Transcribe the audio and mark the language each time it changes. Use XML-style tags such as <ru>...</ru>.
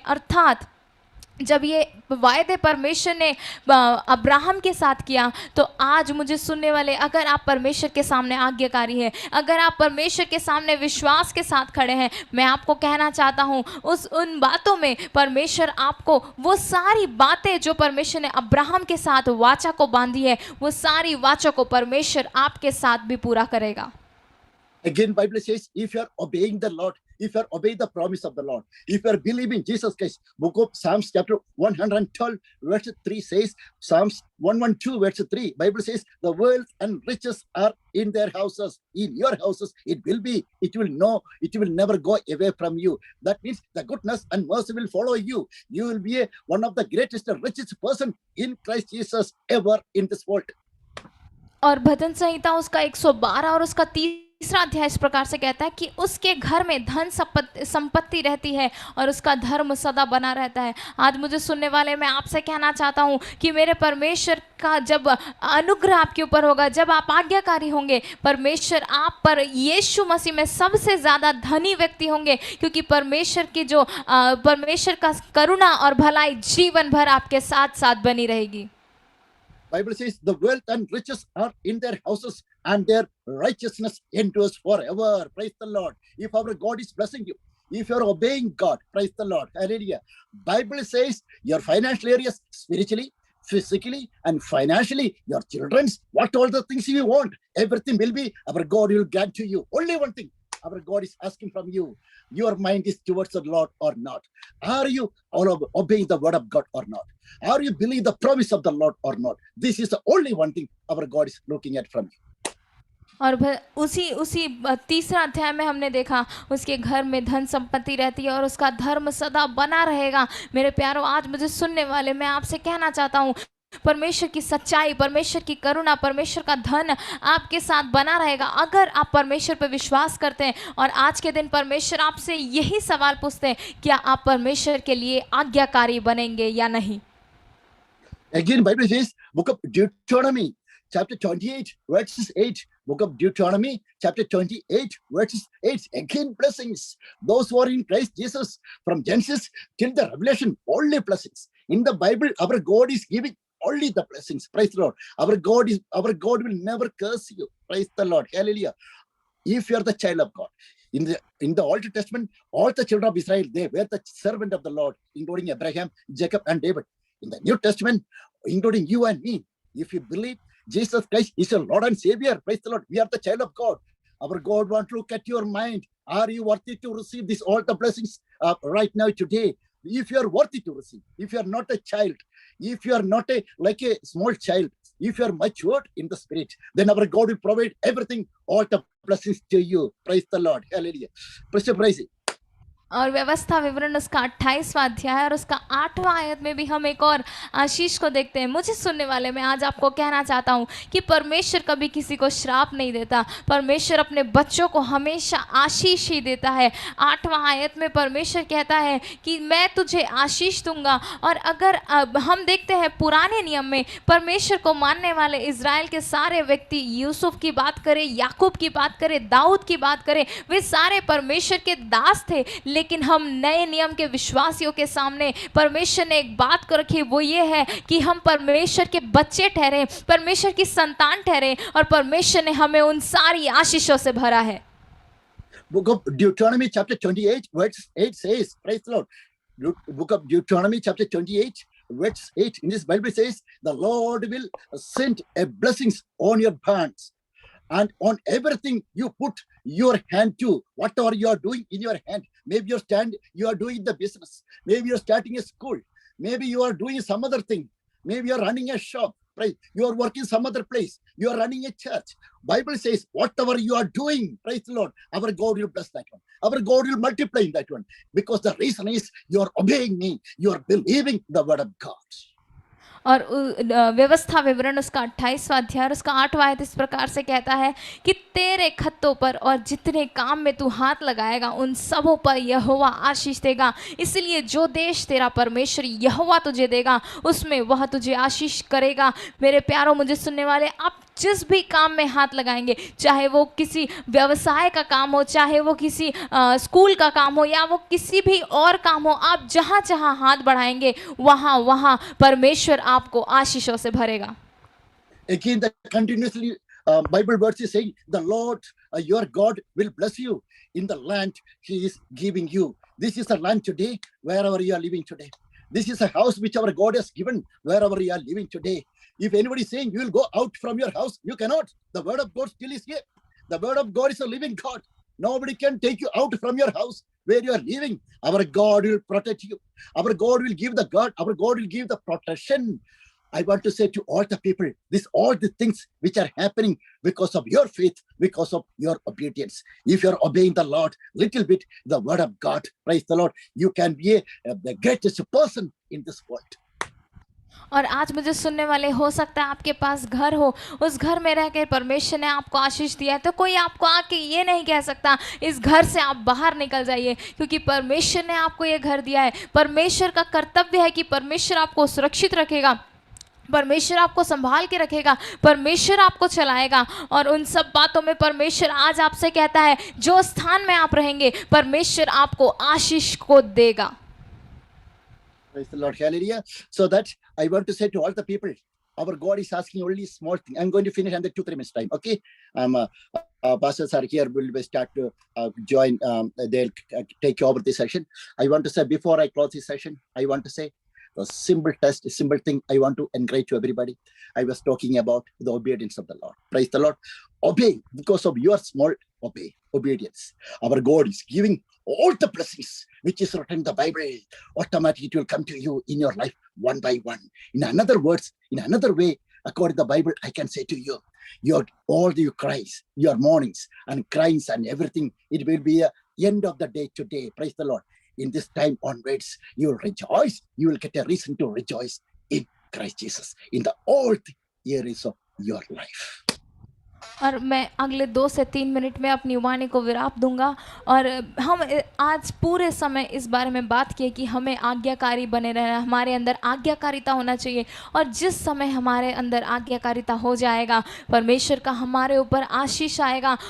<hi>अर्थात जब ये वायदे परमेश्वर ने अब्राहम के साथ किया, तो आज मुझे सुनने वाले, अगर आप परमेश्वर के सामने आज्ञाकारी हैं, अगर आप परमेश्वर के सामने विश्वास के साथ खड़े हैं, मैं आपको कहना चाहता हूँ उन बातों में परमेश्वर आपको वो सारी बातें जो परमेश्वर ने अब्राहम के साथ वाचा को बांधी है, वो सारी वाचा को परमेश्वर आपके साथ भी पूरा करेगा।</hi> <en>Again, Bible says, if you are obeying the Lord, if you are obeying the promise of the Lord, if you are believing Jesus Christ, book of Psalms chapter 112 verse 3 says, Psalms 112 verse 3, Bible says, the wealth and riches are in their houses, in your houses it will never go away from you. That means the goodness and mercy will follow you. You will be one of the greatest and richest person in Christ Jesus ever in this world.</en> <hi>और भजन संहिता उसका 112 और उसका 3रा अध्याय इस प्रकार से कहता है कि उसके घर में धन संपत्ति रहती है और उसका धर्म सदा बना रहता है। आज मुझे सुनने वाले, मैं आपसे कहना चाहता हूँ कि मेरे परमेश्वर का जब अनुग्रह आपके ऊपर होगा, जब आप आज्ञाकारी होंगे, परमेश्वर आप पर यीशु मसीह में सबसे ज़्यादा धनी व्यक्ति होंगे, क्योंकि परमेश्वर की जो परमेश्वर का करुणा और भलाई जीवन भर आपके साथ साथ बनी रहेगी।</hi> <en>Bible says the wealth and riches are in their houses and their righteousness endures forever. Praise the Lord. If our God is blessing you, if you are obeying God, praise the Lord. Hallelujah. Bible says your financial areas, spiritually, physically, and financially, your children's, what all the things you want, everything will be, our God will grant to you. Only one thing our God is asking from you, your mind is towards the Lord or not? Are you obeying the word of God or not? Are you believe the promise of the Lord or not? This is the only one thing our God is looking at from you.</en> <hi>और उसी 3रा अध्याय में हमने देखा, उसके घर में धन संपत्ति रहती है और उसका धर्म सदा बना रहेगा। मेरे प्यारों, आज मुझे सुनने वाले, मैं आपसे कहना चाहता हूँ, परमेश्वर की सच्चाई, परमेश्वर की करुणा, परमेश्वर का धन आपके साथ बना रहेगा अगर आप परमेश्वर पर विश्वास करते हैं। और आज के दिन परमेश्वर आपसे यही सवाल पूछते हैं, क्या आप परमेश्वर के लिए आज्ञाकारी बनेंगे या नहीं?</hi> <en>Again, Bible says, book of Deuteronomy, chapter 28, verses 8. Book of Deuteronomy, chapter 28, verses 8. Again, blessings. Those who are in Christ Jesus, from Genesis till the Revelation, only blessings. In the Bible, our God is giving only the blessings. Praise the Lord. Our God will never curse you. Praise the Lord. Hallelujah. If you are the child of God. In the Old Testament, all the children of Israel, they were the servant of the Lord, including Abraham, Jacob, and David. In the New Testament, including you and me, if you believe Jesus Christ is your Lord and Savior, praise the Lord, we are the child of God. Our God wants to look at your mind. Are you worthy to receive this, all the blessings right now, today? If you are worthy to receive, if you are not a child, if you are not like a small child, if you are matured in the spirit, then our God will provide everything, all the blessings to you. Praise the Lord. Hallelujah. Praise it.</en> <hi>और व्यवस्था विवरण उसका 28वां अध्याय और उसका 8वां आयत में भी हम एक और आशीष को देखते हैं। मुझे सुनने वाले, मैं आज आपको कहना चाहता हूँ कि परमेश्वर कभी किसी को श्राप नहीं देता। परमेश्वर अपने बच्चों को हमेशा आशीष ही देता है। 8वां आयत में परमेश्वर कहता है कि मैं तुझे आशीष दूंगा। और अगर अब हम देखते हैं पुराने नियम में परमेश्वर को मानने वाले इज़राइल के सारे व्यक्ति, यूसुफ की बात करें, याकूब की बात करें, दाऊद की बात करें, वे सारे परमेश्वर के दास थे। लेकिन हम नए नियम के विश्वासियों के सामने परमेश्वर ने एक बात को रखी, वो ये है कि हम परमेश्वर के बच्चे ठहरे, परमेश्वर की संतान ठहरे, और परमेश्वर ने हमें उन सारी आशीषों से भरा है।</hi> <en>Book of Deuteronomy chapter 28 verse 8 says, praise the Lord. Book of Deuteronomy chapter 28 verse 8 in this Bible says, the Lord will send a blessings on your barns and on everything you put your hand to, whatever you are doing in your hand. Maybe you are doing the business, maybe you're starting a school, maybe you are doing some other thing, maybe you're running a shop, right? You are working some other place, you are running a church. Bible says, whatever you are doing, praise the Lord, our God will bless that one. Our God will multiply in that one. Because the reason is you are obeying me, you are believing the word of God.</en> <hi>और व्यवस्था विवरण उसका 28वां अध्याय और उसका 8वां आयत इस प्रकार से कहता है कि तेरे खत्तों पर और जितने काम में तू हाथ लगाएगा उन सबों पर यहोवा आशीष देगा। इसलिए जो देश तेरा परमेश्वर यहोवा तुझे देगा उसमें वह तुझे आशीष करेगा। मेरे प्यारों, मुझे सुनने वाले, आप जिस भी काम में हाथ लगाएंगे, चाहे वो किसी व्यवसाय का काम हो, चाहे वो किसी स्कूल का काम हो, या वो किसी भी और काम हो, आप जहाँ जहाँ हाथ बढ़ाएंगे वहाँ वहाँ परमेश्वर आपको आशीषों से भरेगा।</hi> <en>Again, the continuously Bible verse is saying, the Lord your God will bless you in the land he is giving you. This is the land today, wherever you are living today. This is a house which our God has given, wherever you are living today. If anybody is saying you will go out from your house, you cannot. The word of God still is here. The word of God is a living God. Nobody can take you out from your house where you are living. Our God will protect you. Our God will give our God will give the protection. I want to say to all the people, all the things which are happening because of your faith, because of your obedience. If you're obeying the Lord little bit, the word of God, praise the Lord, you can be the greatest person in this world.</en> <hi>और आज मुझे सुनने वाले, हो सकता है आपके पास घर हो, उस घर में रह कर परमेश्वर ने आपको आशीष दिया है, तो कोई आपको आके ये नहीं कह सकता इस घर से आप बाहर निकल जाइए, क्योंकि परमेश्वर ने आपको ये घर दिया है। परमेश्वर का कर्तव्य है कि परमेश्वर आपको सुरक्षित रखेगा, परमेश्वर आपको संभाल के रखेगा, परमेश्वर आपको चलाएगा। और उन सब बातों में परमेश्वर आज आपसे कहता है, जो स्थान में आप रहेंगे परमेश्वर आपको आशीष को देगा।</hi> <en>Praise the Lord, hallelujah. So that I want to say to all the people, our God is asking only small thing. I'm going to finish under 2-3 minutes time, okay? Pastors are here, will start to join, they'll take over this session. I want to say, before I close this session, I want to say a simple test, a simple thing I want to encourage to everybody. I was talking about the obedience of the Lord. Praise the Lord. Obey because of your small obedience. Our God is giving all the blessings which is written in the Bible. Automatically it will come to you in your life one by one. In another way, according to the Bible, I can say to you, all your cries, your mournings and cries and everything, it will be a end of the day today. Praise the Lord. In this time onwards, you will rejoice. You will get a reason to rejoice in Christ Jesus in the all areas of your life.</en> <hi>और मैं अगले 2 से 3 minute में अपनी वाणी को विराम दूंगा। और हम आज पूरे समय इस बारे में बात किए कि हमें आज्ञाकारी बने रहना, हमारे अंदर आज्ञाकारिता होना चाहिए। और जिस समय हमारे अंदर आज्ञाकारिता हो जाएगा, परमेश्वर का हमारे ऊपर आशीष आएगा।</hi>